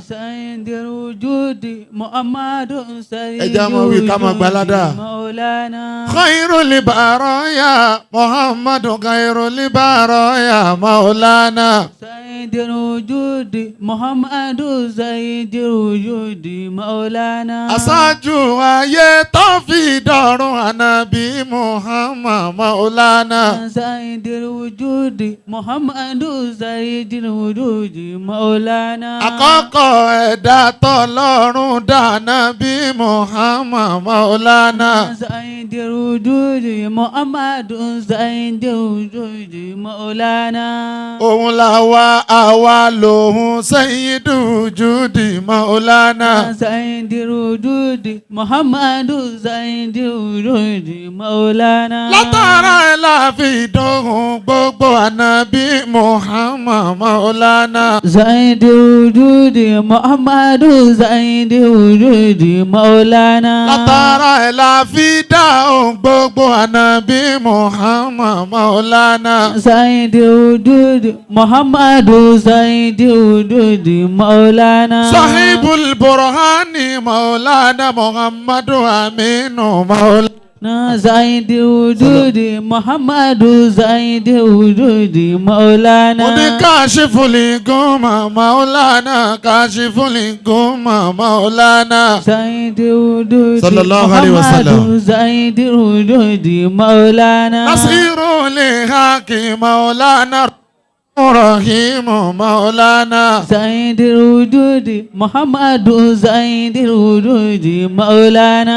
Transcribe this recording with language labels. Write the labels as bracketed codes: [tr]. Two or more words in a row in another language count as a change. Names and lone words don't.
[ar] سيد الوجود محمد سيد Ejamu kama gbalada. مولانا خير البرايا محمد خير البرايا مولانا سيد الوجود محمد سيد الوجود مولانا [yo] aṣáájú ayé tó fi dọ̀run ànábì Muhammad Maulana. [ar] سيد الوجود محمد سيد الوجود مولانا [yo] àkọ́kọ́ ẹ̀dá tọ́lọ́run dá ànábì Muhammad Maulana. [ar] سيد الوجود محمد سيد الوجود مولانا [yo] òun àwa lòun [ar] سيد الوجود مولانا. سيد الوجود محمد سيد الوجود مولانا [yo] látara ẹ̀ la fi dóhùn gbogbo ànábì Muhammad Maulana. [ar] سيد الوجود محمد سيد الوجود مولانا [yo] látara ẹ̀ la fi dáhùn gbogbo ànábì Muhammad Maulana. [ar] سيد الوجود محمد سيد الوجود مولانا صاحب البرهان مولانا محمد أمين مولانا. سيد الوجود محمد سيد الوجود مولانا [yo] mo ní [ar] كاشف الغمة مولانا كاشف الغمة مولانا. سيد الوجود صلى الله عليه وسلم. محمد سيد الوجود مولانا ناصر الحق مولانا رحيم مولانا. سيد الوجود محمد سيد الوجود مولانا